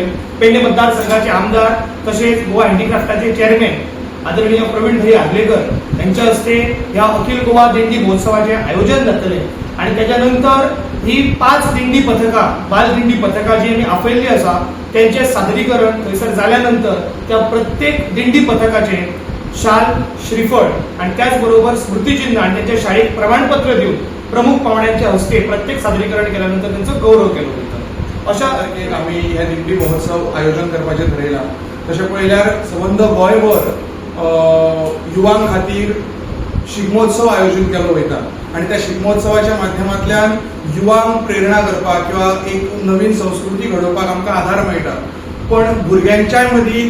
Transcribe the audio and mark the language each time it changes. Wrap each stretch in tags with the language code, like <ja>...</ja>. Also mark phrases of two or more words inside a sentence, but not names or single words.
<kok>पेडणे मतदारसंघाचे आमदार तसेच गोवा हँडीक्राफ्टाचे चेअरमॅन आदरणीय प्रवीण भाई आगलेकर यांच्या हस्ते ह्या अखिल गोवा दिंडी महोत्सवाचे आयोजन जातले आणि त्याच्यानंतर ही 5 दिंडी पथकां बाल दिंडी पथकां जी आमी आपयल्ली आसा त्यांचे सादरीकरण थंयसर जाल्यानंतर त्या प्रत्येक दिंडी पथकाचे शाल श्रीफळ आणि त्याचबरोबर स्मृतिचिन्ह आणि त्यांच्या शाळेत प्रमाणपत्र देऊन प्रमुख पाहुण्यांच्या हस्ते प्रत्येक सादरीकरण केल्यानंतर त्यांचा गौरव केलो वता। अशा तरेन आमी हे दिंडी महोत्सव आयोजन करपाचें ठरयलां। तशें पळयल्यार संबंद गोंयभर युवां खातीर शिगमोत्सव आयोजित केलो वयता आणि त्या शिगमोत्सवाच्या माध्यमांतल्यान युवांक प्रेरणा करपाक किंवा एक नवीन संस्कृती घडोवपाक आमकां आधार मेळटा, पण भुरग्यांच्या मदीं</kok>